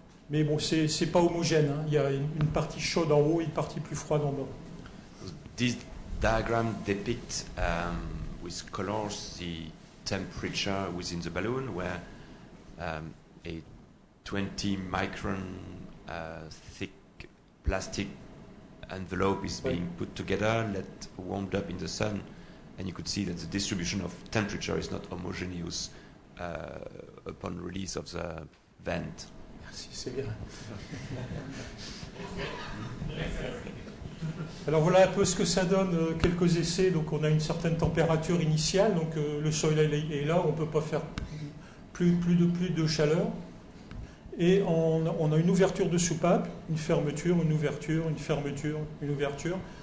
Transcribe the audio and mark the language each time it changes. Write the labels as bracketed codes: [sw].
[fr] Mais bon, c'est pas homogène, hein. Il y a une partie chaude en haut et une partie plus froide en bas. [en] This diagram depicts with colors the temperature within the balloon, where a 20 micron thick plastic envelope is being put together, warmed up in the sun, and you could see that the distribution of temperature is not homogeneous upon release of the vent. [fr] Merci, c'est bien. Alors voilà un peu ce que ça donne, quelques essais. Donc on a une certaine température initiale, donc le soleil est là, on ne peut pas faire plus de chaleur. Et on a une ouverture de soupape, une fermeture, une ouverture, une fermeture, une ouverture.